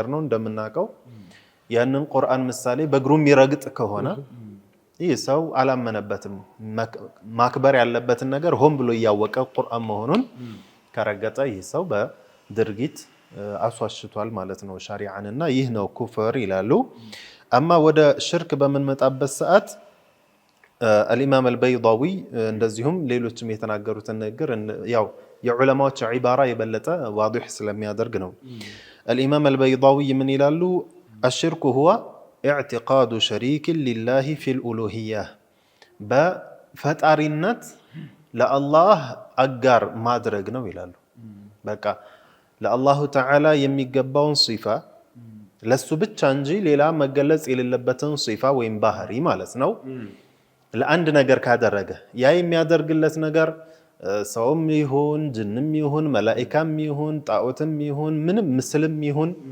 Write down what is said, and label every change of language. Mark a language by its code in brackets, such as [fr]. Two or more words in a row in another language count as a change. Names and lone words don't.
[am] ነው እንደምናቀው ያንን ቁርአን ምሳሌ በግሩም ይረግጥ ከሆነ ይህ ሰው አላመነበትም ማክበር ያለበትን ነገር ሆን ብሎ ያወቀ ቁርአን መሆኑን ከረገጠ ይህ ሰው በድርጊት አስዋሽቷል ማለት ነው ሸሪዓንና ይህ ነው ኩፍር ይላሉ አማ ወደ ሽርክ በመንመጣበት ሰዓት [ar] الامام البيضاوي [am] እንደዚሁም ሌሎችም የተናገሩት ነገር ያው የዑለማዎች ዒባራ የበለጠ ዋضح ስለሚያደርግ ነው [ar] الامام البيضاوي [am] ምን ይላሉ [ar] الشرك هو اعتقاد شريك لله في الالوهيه [am] በፈጣሪነት ለአላህ አጋር ማድረግ ነው ይላሉ በቃ ለአላሁ ተዓላ የሚገባውን ሲፋ ለሱ ብቻ እንጂ ሌላ መገለጽ የሌለበትን ሲፋ ወይም ባህሪ ማለት ነው ለአንድ ነገር ካደረገ ያ የሚያደርግለት ነገር ሰውም ይሁን ጅንም ይሁን መላእክም ይሁን ጣዖትም ይሁን ምንም ምስልም ይሁን